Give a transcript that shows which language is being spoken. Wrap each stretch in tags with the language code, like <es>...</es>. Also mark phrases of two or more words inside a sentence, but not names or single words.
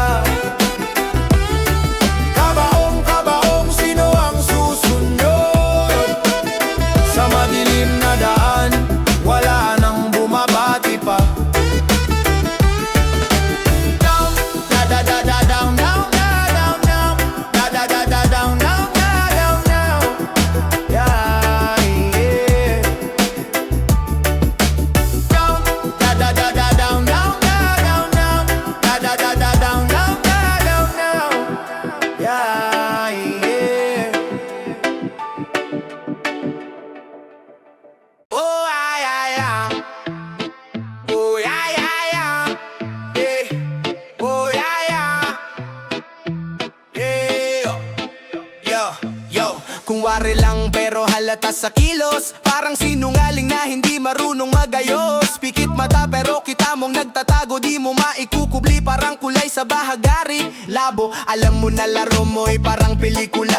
<tl>Kabaong, kabaong, sino ang susunod? Sa madilim na daan, wala nang bumabati pa.</tl> <en>Down, da da da da down, down, down, down, da da da da down, down, down, down, yeah, yeah. Down, da da da da down, down, down, down, da da da da down, down, down, down, yeah, yeah. Oh, ay, ay, ay. Oh, yeah, yeah, yeah. Yeah. Oh, yeah, yeah. Yeah. Yo, yo.</en> <tl>Kung wari lang pero halata sa kilos. Parang sinungaling na hindi marunong magayos. Pikit mata pero kita mong nagtatago. Di mo maikukubli parang kulay sa bahagari. Labo, alam mo na laro mo'y parang pelikula.</tl>